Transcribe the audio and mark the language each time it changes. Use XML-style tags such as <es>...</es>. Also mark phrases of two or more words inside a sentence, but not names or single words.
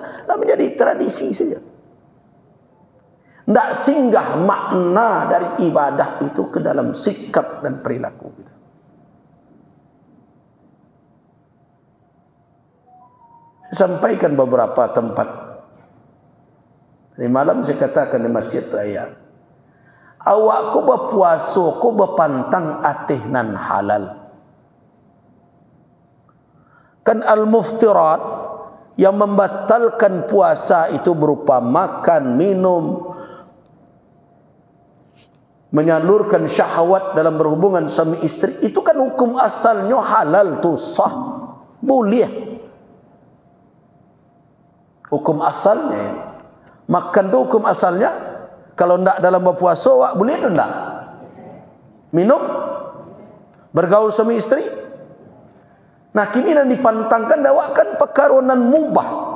<id>Dah menjadi tradisi saja. Tidak singgah makna dari ibadah itu ke dalam sikap dan perilaku kita. Saya sampaikan beberapa tempat. Di malam saya katakan di Masjid Raya,</id> <min>awak ko berpuasa, ko berpantang atih nan halal.</min> <id>Kan al-muftirat yang membatalkan puasa itu berupa makan, minum, menyalurkan syahwat dalam berhubungan suami istri. Itu kan hukum asalnya halal tu, sah, boleh. Hukum asalnya, makan tu hukum asalnya. Kalau tidak dalam berpuasa, awak boleh atau tidak? Minum, bergaul suami istri.</id> <min>Nah, kini yang dipantangkan awak kan perkaronan mubah.</min>